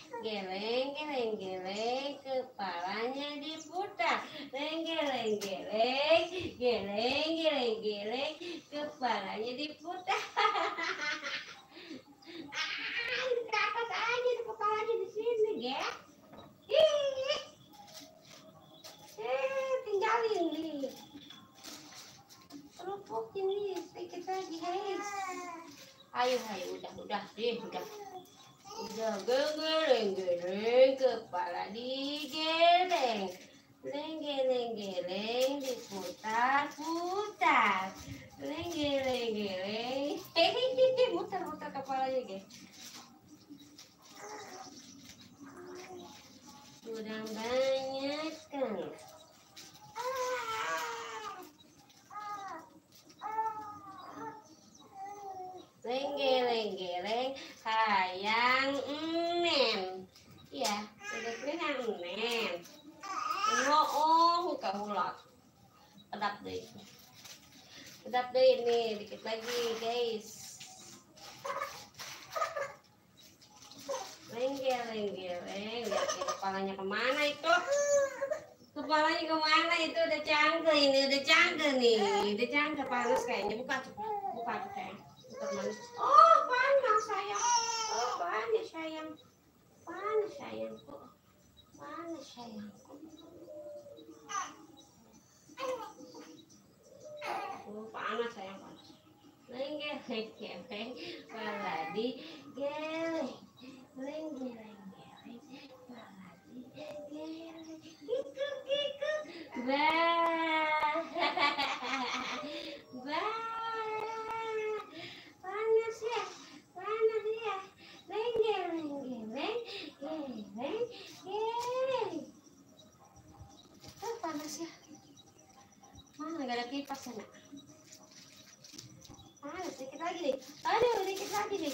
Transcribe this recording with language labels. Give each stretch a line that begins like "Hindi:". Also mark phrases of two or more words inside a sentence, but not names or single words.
Indonesian: geleng, geleng, geleng, kepalanya diputar. Geleng, geleng, geleng, geleng, geleng, kepalanya diputar. Di atas aja, di kepalanya di sini, ya. Tinggalin nih. Kerupukin nih, sedikit lagi, guys. Ayo, udah deh, udah. Udah geleng, geleng, kepala digeleng. Geleng, geleng, diputar, putar. Geleng, geleng. Muter kepalanya, guys. Kurang banyak kan. Geleng, geleng,
Sundanese: hayang emen.
Indonesian: Iya, udah kena emen. Muka hulak. Kedap deh. Kedap deh ini, dikit lagi, guys. Geleng, geleng, lihat kepalanya kemana itu? Kepalanya kemana itu? Udah canggih ini, udah canggih nih, udah canggih, panas kayaknya. Buka tuh sayang. Oh panas sayang, oh panas sayang, panas sayangku, panas sayangku. Oh panas sayang, panas. Geleng, geleng, kepala digeleng. Geleng, geleng, geleng, kepala digeleng. Kikuk, bah, bah, panas ya, panas ya. Geleng, geleng, geleng, geleng. Panas ya. Mana gak ada kipas ya, nak? Panas, dikit lagi nih. Aduh, dikit lagi nih.